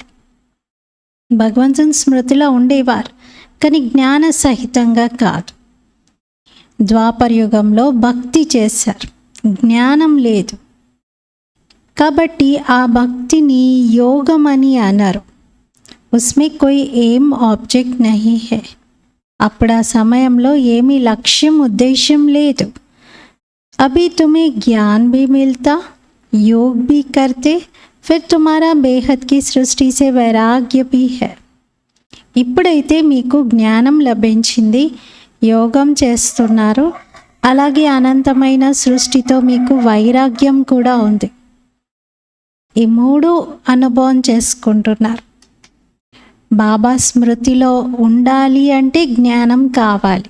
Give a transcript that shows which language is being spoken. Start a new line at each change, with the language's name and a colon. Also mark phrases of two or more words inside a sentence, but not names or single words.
Telugu: భగవంతుని స్మృతిలో ఉండేవారు, కానీ జ్ఞాన సహితంగా కాదు. ద్వాపర యుగంలో భక్తి చేశారు, జ్ఞానం లేదు, కాబట్టి ఆ భక్తిని యోగం అని అన్నారు.
Hindi: उसमें कोई
English: aim object
Hindi: नहीं है.
Telugu: అప్పుడు ఆ సమయంలో ఏమీ లక్ష్యం, ఉద్దేశం లేదు.
Hindi: अभी तुम्हें ज्ञान भी मिलता, योग भी करते, फिर तुम्हारा बेहद की सृष्टि से वैराग्य भी है.
Telugu: ఇప్పుడైతే మీకు జ్ఞానం లభించింది, యోగం చేస్తున్నారు, అలాగే అనంతమైన సృష్టితో మీకు వైరాగ్యం కూడా ఉంది. ఈ మూడు అనుభవం చేసుకుంటున్నారు. బాబా స్మృతిలో ఉండాలి అంటే జ్ఞానం కావాలి.